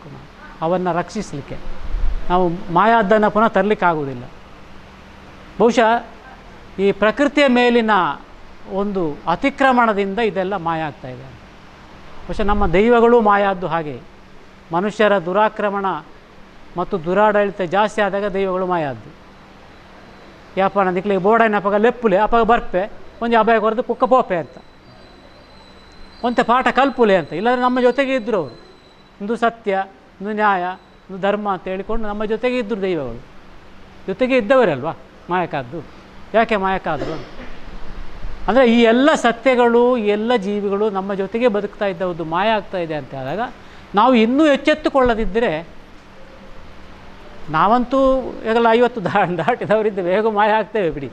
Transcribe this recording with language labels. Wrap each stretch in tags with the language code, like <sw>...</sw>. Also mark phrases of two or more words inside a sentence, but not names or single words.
<kn>ನಾವು ಅವನ್ನು ರಕ್ಷಿಸಲಿಕ್ಕೆ ನಾವು ಮಾಯಾದ್ದನ್ನು ಪುನಃ ತರಲಿಕ್ಕಾಗುವುದಿಲ್ಲ. ಬಹುಶಃ ಈ ಪ್ರಕೃತಿಯ ಮೇಲಿನ ಒಂದು ಅತಿಕ್ರಮಣದಿಂದ ಇದೆಲ್ಲ ಮಾಯ ಆಗ್ತಾಯಿದೆ. ಬಹುಶಃ ನಮ್ಮ ದೈವಗಳು ಮಾಯ ಆದ್ದು ಹಾಗೆ. ಮನುಷ್ಯರ ದುರಾಕ್ರಮಣ ಮತ್ತು ದುರಾಡಳಿತ ಜಾಸ್ತಿ ಆದಾಗ ದೈವಗಳು ಮಾಯ ಆದ್ದು.</kn> <tcy>ಯಾಪನ ದಿಕ್ಲಿಗೆ ಬೋಡೈನ ಅಪಗ ಲೆಪ್ಪುಲೆ ಅಪಗ ಬರ್ಪೆ ಒಂದು ಅಭಯ ಕೊರದು ಕುಕ್ಕ ಪೋಪೆ ಅಂತ ಒಂತೆ ಪಾಠ ಕಲ್ಪುಲೆ ಅಂತ.</tcy> <kn>ಇಲ್ಲಾಂದರೆ ನಮ್ಮ ಜೊತೆಗೆ ಇದ್ದರು ಅವರು. ಒಂದು ಸತ್ಯ, ಒಂದು ನ್ಯಾಯ, ಒಂದು ಧರ್ಮ ಅಂತ ಹೇಳಿಕೊಂಡು ನಮ್ಮ ಜೊತೆಗೆ ಇದ್ದರು ದೈವಗಳು. ಜೊತೆಗೆ ಇದ್ದವರಲ್ವಾ ಮಾಯಕಾದ್ದು. ಯಾಕೆ ಮಾಯಕಾದರು ಅಂದರೆ ಈ ಎಲ್ಲ ಸತ್ಯಗಳು, ಈ ಎಲ್ಲ ಜೀವಿಗಳು ನಮ್ಮ ಜೊತೆಗೆ ಬದುಕ್ತಾ ಇದ್ದವುದು ಮಾಯ ಆಗ್ತಾ ಇದೆ ಅಂತ ಆದಾಗ ನಾವು ಇನ್ನೂ ಎಚ್ಚೆತ್ತುಕೊಳ್ಳದಿದ್ದರೆ, ನಾವಂತೂ ಈಗಲ್ಲ 50 ದಾಟಿದವರಿದ್ದೇವೆ, ಹೇಗೋ ಮಾಯ ಆಗ್ತೇವೆ ಬಿಡಿ.</kn>